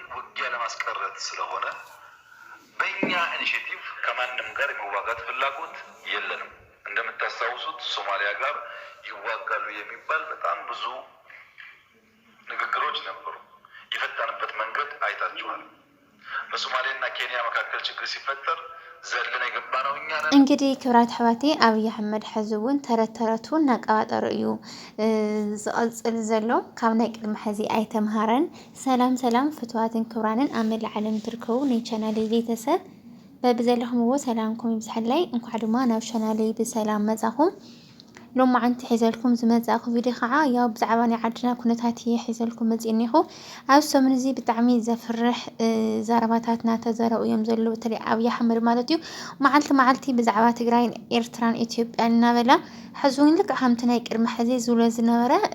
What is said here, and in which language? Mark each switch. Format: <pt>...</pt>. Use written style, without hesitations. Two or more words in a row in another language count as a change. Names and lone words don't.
<am>ውጊያ ለማስቀረት ስለሆነ በእኛ ኢኒሼቲቭ ከማንም ጋር የመዋጋት ፍላጎት የለንም። እንደምታስታውሱት ሶማሊያ ጋር ይዋጋሉ የሚባል በጣም ብዙ ንግግሮች ነበሩ። የፈታንበት መንገድ አይታችኋል። በሶማሌና ኬንያ መካከል ችግር ሲፈጠር ዘለን የገባ ነው እኛ ነን።</am> <ti>እንግዲህ ክብራት ሕዋቴ አብይ አሕመድ ሕዝቡን</ti> <am>ተረተረቱ እናቀባጠሩ</am> <ti>እዩ ዝቕፅል ዘሎ ካብ ናይ ቅድሚ ሕዚ ኣይተምሃረን። ሰላም ሰላም ፍትዋትን ክብራንን ኣብ መላእ ዓለም ትርከቡ ናይ ቻናለይ ቤተሰብ በብዘለኹምዎ ሰላምኩም ይብዛሕላይ። እንኳዕ ድማ ናብ ቻናለይ ብሰላም መጻኹም። ሎማ ዓንቲ ሒዘልኩም ዝመጻኹ ቪድዮ ከዓ ያው ብዛዕባ ናይ ዓድና ኩነታት ሒዘልኩም መጺእኒኹ ኣብ ሰሙን እዚ ብጣዕሚ ዘፍርሕ ዛረባታት እናተዘረቡ እዮም ዘለዉ በተለይ ኣብይ ኣሕመድ ማለት እዩ። መዓልቲ ብዛዕባ ትግራይን ኤርትራን ኢትዮጵያን እናበላ ሕዙን ልክ ከምቲ ናይ ቅድሚ ሕዚ ዝብሎ ዝነበረ</ti>